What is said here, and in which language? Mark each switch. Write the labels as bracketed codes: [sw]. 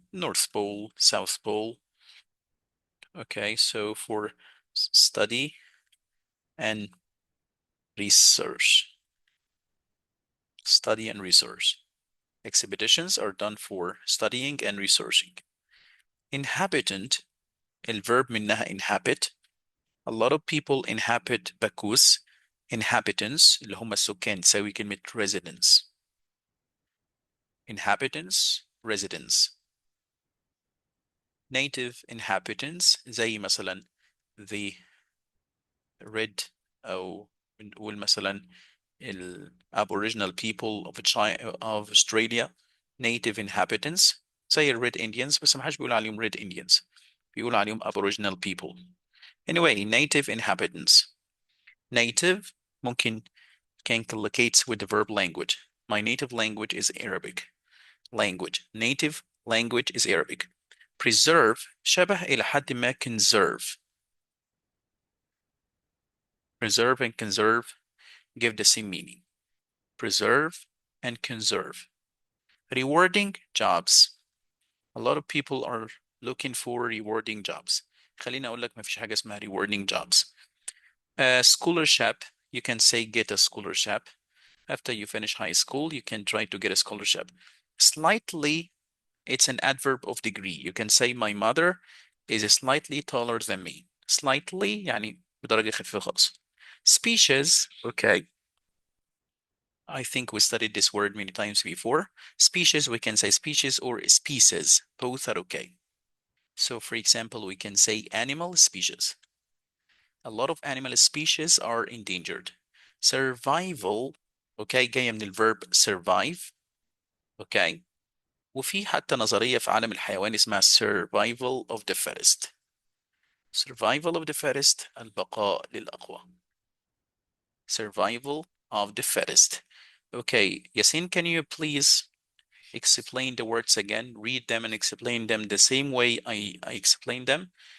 [en] North Pole, South Pole. Okay, so for study and research. Study and research. Expeditions are done for studying and researching. Inhabitant, [ar] الverb منها [en] inhabit. A lot of people inhabit Bakus. [ar] Inhabitants اللي هم السكان تساوي كلمة residents. [en] Inhabitants, residents. Native inhabitants زي مثلا the red [ar] أو نقول مثلا [en] Aboriginal people of Australia, native inhabitants زي red Indians [ar] بس ما حدش بيقول عليهم [en] red Indians بيقول عليهم Aboriginal people. Anyway, native inhabitants. Native ممكن can collocates with the verb language. My native language is Arabic. Language. Native language is Arabic. [ar] Preserve شبه إلى حد ما conserve. [en] Preserve and conserve give the same meaning. Preserve and conserve. Rewarding jobs. A lot of people are looking for rewarding jobs. [ar] خليني أقول لك ما فيش حاجة اسمها rewarding jobs. [en] Scholarship, you can say get a scholarship. After you finish high school, you can try to get a scholarship. Slightly, it's an adverb of degree. You can say my mother is slightly taller than me. [ar] Slightly يعني بدرجة خفيفة خالص. [en] Species, okay. I think we studied this word many times before. Species, we can say species or species. Both are okay. So for example, we can say animal species. A lot of animal species are endangered. Survival, okay, [ar] جاية من الverb [en] survive. Okay. [ar] وفي حتى نظرية في عالم الحيوان اسمها [en] survival of the fittest. Survival of the fittest, [ar] البقاء للأقوى. [en] Survival of the fittest. Okay, Yasin, can you please explain the words again? Read them and explain them the same way I explained them.